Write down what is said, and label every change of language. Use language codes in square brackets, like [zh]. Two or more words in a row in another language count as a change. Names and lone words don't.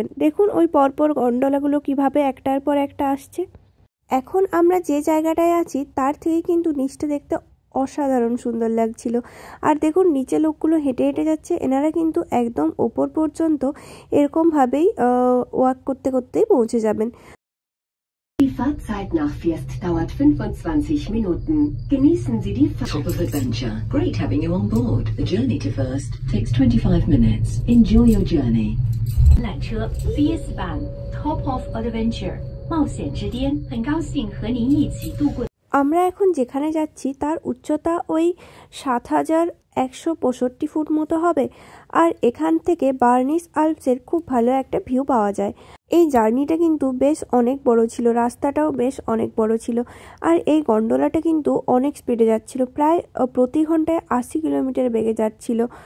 [bn] দেখুন ওই পরপর গন্ডোলাগুলো কিভাবে একটার পর একটা আসছে। এখন আমরা যে জায়গাটায় আছি তার থেকে কিন্তু নিচটা দেখতে অসাধারণ সুন্দর লাগছিল। আর দেখুন নিচে লোকগুলো হেঁটে হেঁটে যাচ্ছে, এনারা কিন্তু একদম ওপর পর্যন্ত এরকমভাবেই ওয়াক করতে করতেই পৌঁছে যাবেন। [de] Die Fahrzeit nach Fiest dauert 25 Minuten. Genießen Sie die [en] Top of adventure. Great having you on board. The journey to First takes 25 minutes. Enjoy your journey. [zh] 缆车 Fiest Bahn [en] Top of Adventure [zh] 冒险之巅，很高兴和您一起度过。 [bn] আমরা এখন যেখানে যাচ্ছি তার উচ্চতা ওই 7165 ফুট মতো হবে। আর এখান থেকে বার্নিস আল্পসের খুব ভালো একটা ভিউ পাওয়া যায়। এই জার্নিটা কিন্তু বেশ অনেক বড় ছিল, রাস্তাটাও বেশ অনেক বড় ছিল। আর এই গন্ডোলাটা কিন্তু অনেক স্পিডে যাচ্ছিল, প্রায় প্রতি ঘন্টায় 80 কিলোমিটার বেগে যাচ্ছিল।